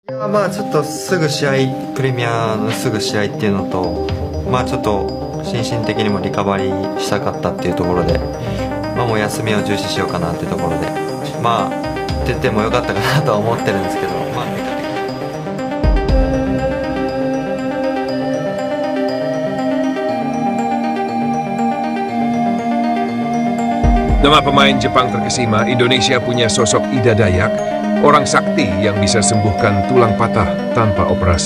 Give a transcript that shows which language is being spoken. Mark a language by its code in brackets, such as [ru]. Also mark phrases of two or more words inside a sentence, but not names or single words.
[ja] いやまあちょっとすぐ試合プレミアのすぐ試合っていうのとまあちょっと心身的にもリカバリーしたかったっていうところでまあもう休みを重視しようかなっていうところでまあ出てもよかったかなとは思ってるんですけどまあ [id] Nama pemain Jepang terkesima, Indonesia punya sosok Ida Dayak, orang sakti yang bisa sembuhkan tulang patah tanpa operasi.